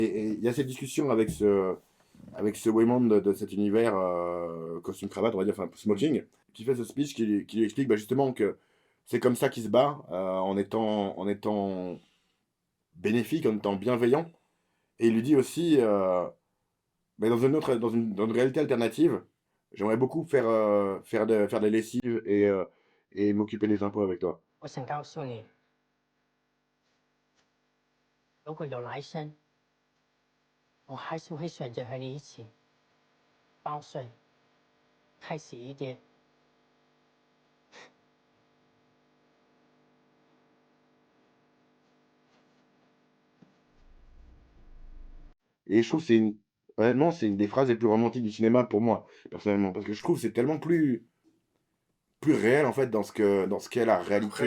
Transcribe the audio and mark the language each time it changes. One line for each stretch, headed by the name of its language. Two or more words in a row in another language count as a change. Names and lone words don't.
French: Et il y a cette discussion avec ce Waymond de cet univers costume cravate, on va dire, enfin smoking, qui fait ce speech qui lui explique bah, justement que c'est comme ça qu'il se bat en étant bénéfique, en étant bienveillant. Et il lui dit aussi, mais dans une réalité alternative, j'aimerais beaucoup faire des lessives et m'occuper des impôts avec toi.
Chinese: 我想告诉你，如果有来生，我还是会选择和你一起报税、开洗衣店。
French: Et je trouve que ouais, non, c'est une des phrases les plus romantiques du cinéma pour moi, personnellement, parce que je trouve que c'est tellement plus réel en fait dans ce qu'est la réalité